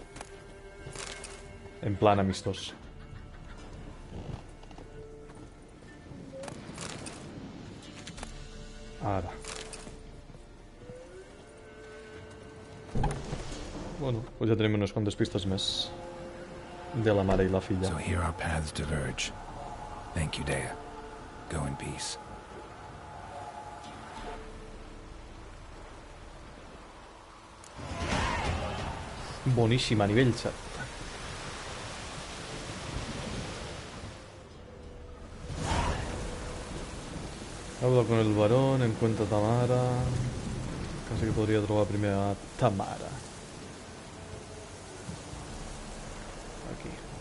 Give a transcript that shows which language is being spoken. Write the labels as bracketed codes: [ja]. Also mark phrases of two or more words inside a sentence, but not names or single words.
[ca] En plan amistós. Ara. Bueno, pues ja tenim unes quantes pistes més de la mare i la filla. [en] So here our paths diverge. Thank you, Dea. Go in peace. [ca] Bonísima, nivell 7. [es] Habla con el varón, encuentra a Tamara. Casi que podría [ca] trobar primer [es] a Tamara. Aquí.